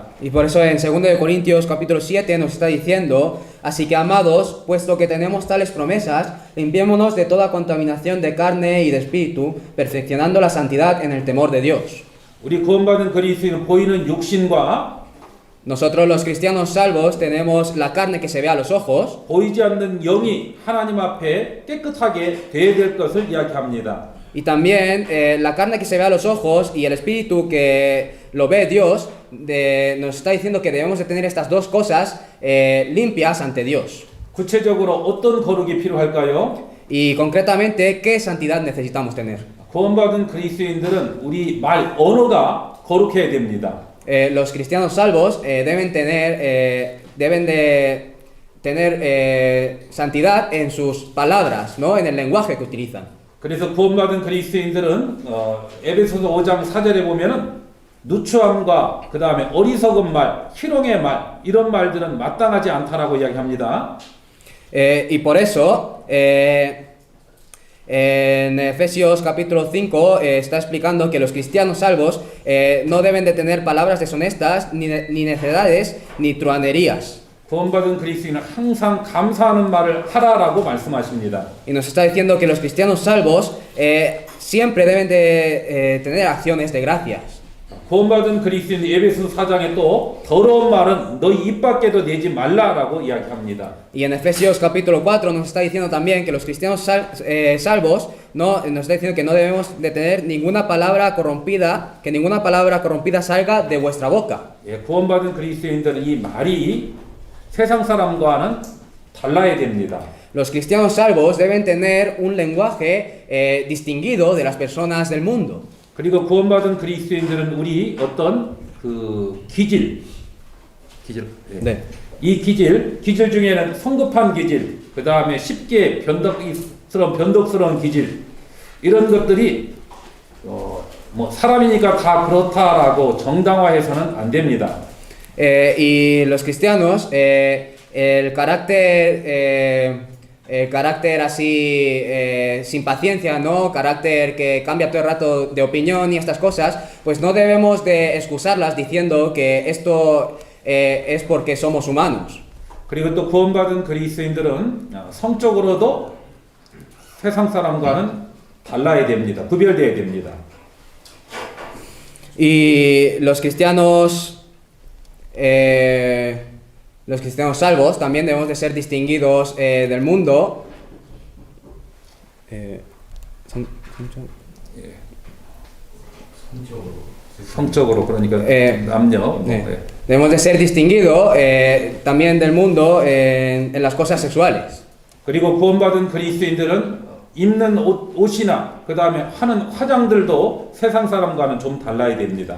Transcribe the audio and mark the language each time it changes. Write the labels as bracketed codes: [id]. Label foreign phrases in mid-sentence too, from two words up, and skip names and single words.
[es] Y por eso en 2 de Corintios capítulo 7 nos está diciendo, así que amados, puesto que tenemos tales promesas, limpiémonos de toda contaminación de carne y de espíritu, perfeccionando la santidad en el temor de Dios. [ko] 우리 구원받은 그리스도인은 보이는 육신과 [es] Nosotros los cristianos salvos tenemos la carne que se ve a los ojos, [ko] 보이지 않는 영이 하나님 앞에 깨끗하게 되어야 될 것을 이야기합니다. [es] y también la carne que se ve a los ojos y el espíritu que lo ve Dios, nos está diciendo que debemos de tener estas dos cosas limpias ante Dios. [ko] 구체적으로 어떤 거룩이 필요할까요? [es] Y concretamente, ¿qué santidad necesitamos tener? [ko] 구원받은 그리스도인들은 우리 말 언어가 거룩해야 됩니다. [es] Los cristianos salvos deben de tener santidad en sus palabras, ¿no? En el lenguaje que utilizan. [ko] 그래서 구원받은 그리스도인들은 에베소서 5장 4절에 보면은 누추함과 그 다음에 어리석은 말, 희롱의 말 이런 말들은 마땅하지 않다라고 이야기합니다. [es] Y por eso en Efesios capítulo 5 está explicando que los cristianos salvos no deben de tener palabras deshonestas, ni necedades, ni truhanerías. [ko] 구원받은 그리스도인은 항상 감사하는 말을 하라라고 말씀하십니다. [es] Y nos está diciendo que los cristianos salvos siempre deben de tener acciones de gracias. [ko] 구원받은 그리스도인 에베소 4장에 또 더러운 말은 너희 입 밖에도 내지 말라라고 이야기합니다. [es] Y en Efesios capítulo 4 nos está diciendo también que los cristianos salvos nos está diciendo que no debemos de tener ninguna palabra corrompida, que ninguna palabra corrompida salga de vuestra boca. [ko] 구원받은 그리스도인들은 이 말이 세상 사람과는 달라야 됩니다. [es] Los cristianos salvos deben tener un lenguaje distinguido de las personas del mundo. [ko] 그리고 구원받은 그리스도인들은 우리 어떤 그 기질, 네. 이 기질 중에는 성급한 기질, 그 다음에 쉽게 변덕스러운 기질 이런 것들이 뭐 사람이니까 다 그렇다라고 정당화해서는 안 됩니다. [es] Y los cristianos, el carácter carácter así sin paciencia, ¿no? Carácter que cambia todo el rato de opinión y estas cosas, pues no debemos de excusarlas diciendo que esto es porque somos humanos. [ko] 그리고 또 구원받은 그리스도인들은 성적으로도 세상 사람과는 달라야 됩니다. 구별돼야 됩니다. [es] Y los cristianos salvos también debemos de ser distinguidos del mundo. [ko] 성적으로 그러니까 남녀. 네. [es] Debemos de ser distinguidos también del mundo en las cosas sexuales. [ko] 그리고 구원받은 그리스도인들은 입는 옷이나 그 다음에 하는 화장들도 세상 사람과는 좀 달라야 됩니다.